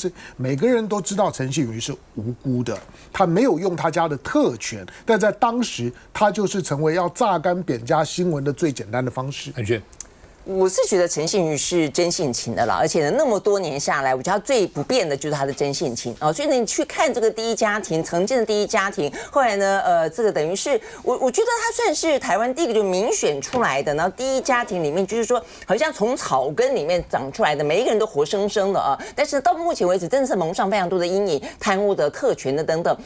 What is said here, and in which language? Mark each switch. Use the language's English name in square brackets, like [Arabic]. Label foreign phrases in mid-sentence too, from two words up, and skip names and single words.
[Chinese] 就是每個人都知道陳信妤是無辜的，他沒有用他家的特權，但在當時他就是成為要榨乾扁家新聞的最簡單的方式。我是覺得陳信妤是真性情的啦，而且呢那麼多年下來，我覺得他最不變的就是他的真性情啊。所以呢，你去看這個第一家庭，曾經的第一家庭，後來呢，這個等於是我覺得他算是台灣第一個就民選出來的，然後第一家庭裡面就是說，好像從草根裡面長出來的，每一個人都活生生的啊。但是到目前為止，真的是蒙上非常多的陰影，貪污的、特權的等等。